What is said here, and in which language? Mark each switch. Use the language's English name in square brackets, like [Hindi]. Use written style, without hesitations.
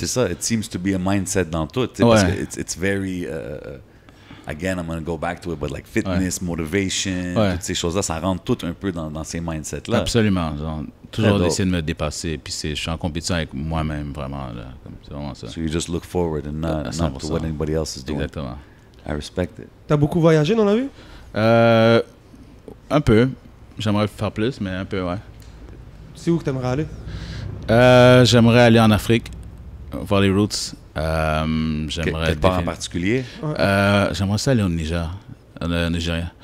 [French] C'est ça, [English] it seems to be a mindset [French] dans tout. Ouais. Parce que [English] it's very... again, I'm going to go back to it, but like fitness, motivation, [French] toutes ces choses-là, ça rentre tout un peu dans ces mindsets-là. Absolument. Genre, toujours essayer de me dépasser. Puis je suis en compétition avec moi-même, vraiment. C'est vraiment ça. [English] So you just look forward and not to what anybody else is doing. [French] Exactement. [English] I respect it. [French] T'as beaucoup voyagé dans la vie? Un peu. J'aimerais faire plus, mais un peu, ouais. C'est où que t'aimerais aller? J'aimerais aller en Afrique, voir les roots. J'aimerais Quel part en particulier? J'aimerais ça aller au Niger, au Nigeria.